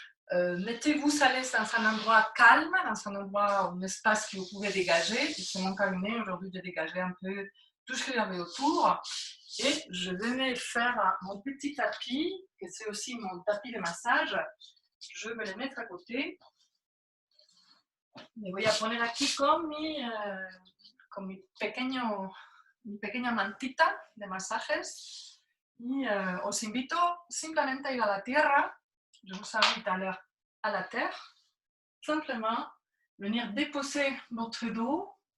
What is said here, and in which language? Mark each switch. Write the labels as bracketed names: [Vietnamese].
[French] Mettez-vous à l'aise dans un endroit calme, dans un endroit, un espace que vous pouvez dégager. C'est mon cabinet aujourd'hui de dégager un peu tout ce qu'il y avait autour. Et je vais faire mon petit tapis, que c'est aussi mon tapis de massage. Je vais le mettre a côté. [Spanish] Me voy a poner aquí con mi pequeña mantita de masajes y os invito simplemente a ir a la tierra. [French] Je vous invite à aller à la terre. Simplement venir déposer votre dos.